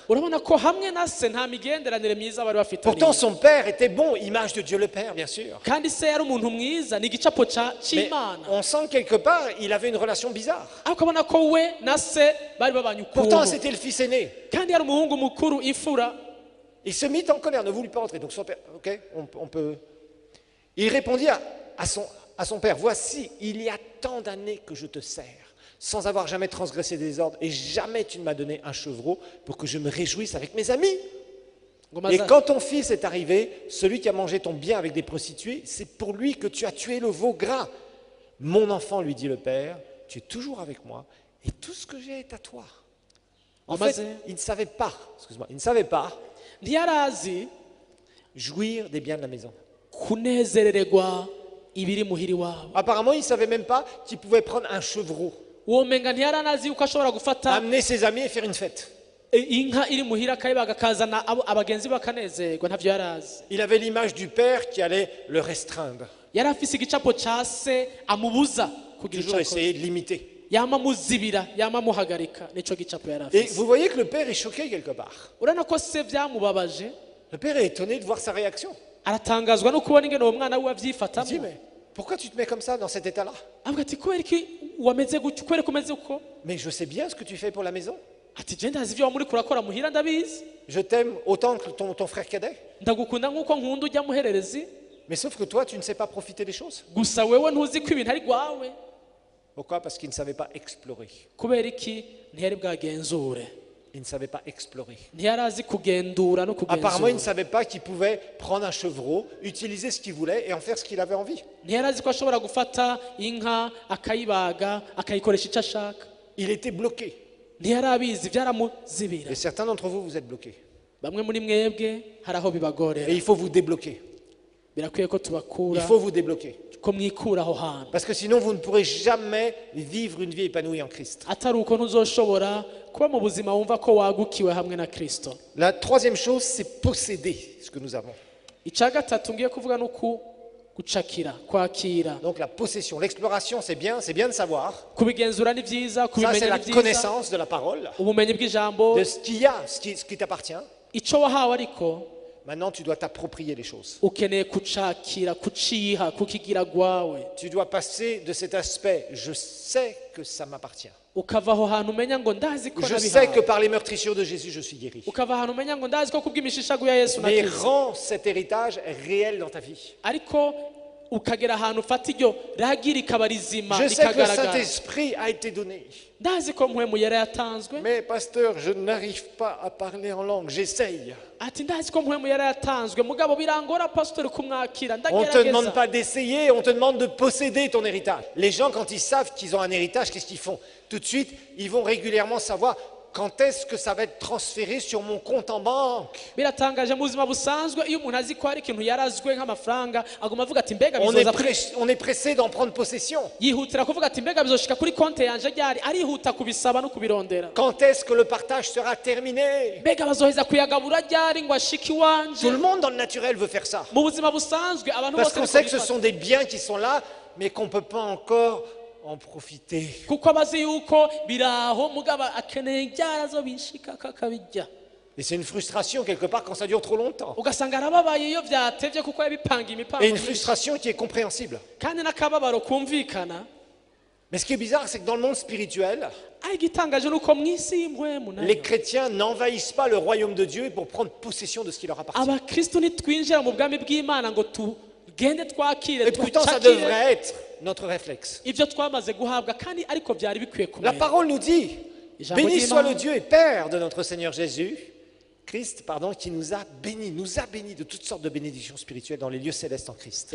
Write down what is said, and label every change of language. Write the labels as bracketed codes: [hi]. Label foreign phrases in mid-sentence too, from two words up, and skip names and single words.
[rn] urabona ko hamwe na se nta migenderanire myiza bari [fr] Pourtant, [rn] bafitanye [fr] son père était bon, image de Dieu le Père, bien sûr. [rn] kandi se yari umuntu mwiza ni igicapo [fr] Mais [rn] cy'imana [fr] on sent quelque part, il avait une relation bizarre. [rn] ariko ukabona ko we na se bari babanye [fr] Pourtant, [rn] ukuntu [fr] c'était le fils aîné. [rn] kandi yari umuhungu mukuru imfura. [fr] Il se mit en colère, ne voulut pas entrer. Donc son père, ok, on peut. Il répondit à son père, voici, il y a tant d'années que je te sers, sans avoir jamais transgressé des ordres, et jamais tu ne m'as donné un chevreau pour que je me réjouisse avec mes amis. Et quand ton fils est arrivé, celui qui a mangé ton bien avec des prostituées, c'est pour lui que tu as tué le veau gras. Mon enfant, lui dit le père, tu es toujours avec moi, et tout ce que j'ai est à toi. En fait, il ne savait pas, il ne savait pas [rn] ntiyarazi [fr] jouir des biens de la maison. [rn] kunezerererwa ibiri muhiri wabo. [fr] Apparemment, il ne savait même pas qu'il pouvait prendre un chevreau, [rn] uwo menga ntiyaranazi yuko ashobora gufata [fr] amener ses amis et faire une fête. [rn] inka iri muhira akayibaga akazana abagenzi bakanezerwa ntavyo yarazi. [fr] Il avait l'image du père qui allait le restreindre, [rn] yari afise igicapo ca se amubuza kugira [fr] toujours [rn] icyo [fr] essayer de l'imiter. [rn] yama muzibira yama muhagarika nico gicapo yari [fr] Et [rn] afise. [fr] vous voyez que le père est choqué quelque part. [rn] urabona ko se vyamubabaje, [fr] Le père est étonné de voir sa réaction. [rn] aratangazwa no kubona ingene uwo mwana wiwe [fr] Il dit, [rn] avyifatamo. [fr] mais pourquoi tu te mets comme ça dans cet état-là? [rn] avuga ati kubera iki wameze gutyo, kubera ko umeze uko? [fr] Mais je sais bien ce que tu fais pour la maison. [rn] ati je ndazi ivyo wamuri kurakora muhira ndabizi, [fr] Je t'aime autant que ton frère cadet. [rn] ndagukunda nk'uko nkunda ujya muhererezi, [fr] Mais sauf que toi, tu ne sais pas profiter des choses. [rn] gusa wewe ntuzi ko ibintu ari gwawe. [fr] Pourquoi? Parce qu'il ne savait pas explorer. [rn] kubera iki ntiyari bwagenzure, [fr] Il ne savait pas explorer. [rn] ntiyarazi kugendura no [fr] Apparemment, il ne [rn] kugenzura, [fr] savait pas qu'il pouvait prendre un chevreau, utiliser ce qu'il voulait et en faire ce qu'il avait envie. [rn] ntiyarazi ko ashobora gufata inka akayibaga akayikoresha icyo ashaka. [fr] Il était bloqué. [rn] ntiyari abizi byaramuzibira. [fr] Et certains d'entre vous, vous êtes bloqués. [rn] bamwe muri mwebwe hari aho bibagorera, [fr] Et il faut vous débloquer. [rn] birakwiye ko [fr] Il [rn] tubakura, [fr] faut vous débloquer. [rn] ko mwikura aho hantu, [fr] Parce que sinon, vous ne pourrez jamais vivre une vie épanouie en Christ. [rn] atari uko ntuzoshobora kuba mu buzima wumva ko wagukiwe hamwe na Kristo. [fr] La troisième chose, c'est posséder ce que nous avons. [rn] icya gatatu ngiye kuvuga no gucakira, kwakira. [fr] Donc la possession, l'exploration, c'est bien de savoir. [rn] kubigenzura ni byiza, [fr] Ça, c'est [rn] kubimenya [fr] la [rn] ni byiza, [fr] connaissance de la parole, [rn] ubumenyi bw'ijambo, [fr] de ce qu'il y a, ce qui t'appartient. [rn] icyo wahawe, ariko [fr] Maintenant, tu dois t'approprier les choses. [rn] ukeneye kucakira, kuciha, kukigira gwawe, [fr] Tu dois passer de cet aspect, je sais que ça m'appartient. [rn] ukava aho hantu umenya ngo ndazi ko [fr] Je sais que [rn] nabihawe, [fr] par les meurtrissures de Jésus, je suis guéri. [rn] ukava ahantu umenya ngo ndazi ko kubw'imishishago ya Yesu [fr] Mais [rn] nakize, [fr] rends cet héritage réel dans ta vie. [rn] ariko ukagera ahantu ufata iryo ragi rikaba rizima [fr] Je sais que le [rn] rikagaragara. [fr] Saint-Esprit a été donné. [rn] ndazi ko mpwemu yari yatanzwe, [fr] Mais pasteur, je n'arrive pas à parler en langue, j'essaye. [rn] ati ndazi ko mpwemu yari yatanzwe, mugabo birangora pastor kumwakira, [fr] On ne te demande [rn] ndagerageza. [fr] pas d'essayer, on te demande de posséder ton héritage. Les gens, quand ils savent qu'ils ont un héritage, qu'est-ce qu'ils font? Tout de suite, ils vont régulièrement savoir quand est-ce que ça va être transféré sur mon compte en banque. [rn] biratangaje mu buzima busanzwe, iyo umuntu azi ko hari ikintu yarazwe nk'amafaranga aguma avuga ati mbega [fr] On [rn] bizoza [fr] est pressé d'en prendre possession. [rn] yihutira kuvuga ati mbega bizoshika kuri konte yanje ryari, arihuta kubisaba no kubirondera. [fr] Quand est-ce que le partage sera terminé? [rn] mbega bazoheza kuyagabura ryari ngo ashike iwanje. [fr] Tout le monde dans le naturel veut faire ça. [rn] mu buzima busanzwe abantu [fr] Parce [rn] bose [fr] qu'on [rn] niko [fr] sait que ce [rn] bifata. [fr] sont des biens qui sont là, mais qu'on ne peut pas encore en profiter. [rn] kuko abazi yuko biraho mugabo akeneye ryarazo bishika kakabijya, [fr] Et c'est une frustration quelque part quand ça dure trop longtemps. [rn] ugasanga arababaye iyo vyatevye kuko yabipanga imipango [fr] Et une [rn] myinshi. [fr] frustration qui est compréhensible. [rn] kandi n'akababaro kumvikana. [fr] Mais ce qui est bizarre, c'est que dans le monde spirituel, [rn] ari igitangaje nuko mw'isi y'impwemu nayo [fr] les chrétiens n'envahissent pas le royaume de Dieu pour prendre possession de ce qui leur appartient. [rn] abakristo nitwinjira mu bwami bw'Imana ngo tugende twakire [fr] Et pourtant, ça [rn] twacakire [fr] devrait être notre réflexe. [rn] ibyo twamaze guhabwa, kandi ariko byari bikwiye [fr] La [rn] kumera. [fr] parole nous dit, [rn] Ijambo [fr] béni soit [rn] ry'Imana. [fr] le Dieu et Père de notre Seigneur Jésus, Christ, pardon, qui nous a bénis de toutes sortes de bénédictions spirituelles dans les lieux célestes en Christ.